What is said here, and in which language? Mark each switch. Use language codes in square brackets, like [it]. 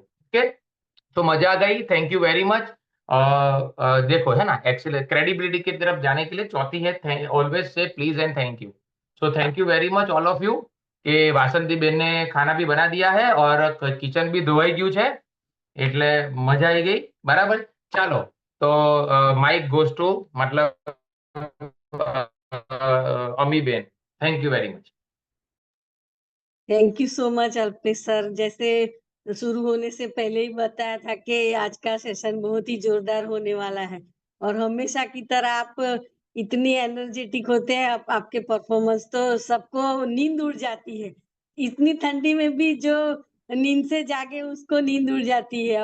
[hi] Okay, तो मजा आ गई, [en] Thank you very much. [hi] देखो है ना, एक्सीलेंस क्रेडिबिलिटी की तरफ जाने के लिए चौथी है [en] Always से please and thank you. So thank you very much all of you [gu] કે વાસંતી બેન ને ખાના [hi] भी बना दिया है [gu] और किचन भी ધોવાઈ ગયું છે, એટલે મજા આવી ગઈ, બરાબર। ચાલો, તો [en] mike goes to [gu] मतलब અમી બેન, [en] Thank you very much. Thank you so much Alpesh sir. [hi] जैसे शुरू होने से पहले ही बताया था कि आज का सेशन बहुत ही जोरदार होने वाला है, और हमेशा की तरह आप इतनी एनर्जेटिक होते हैं, आपके परफॉर्मेंस तो सबको नींद उड़ जाती है। इतनी ठंडी में भी जो नींद से जागे उसको नींद उड़ जाती है।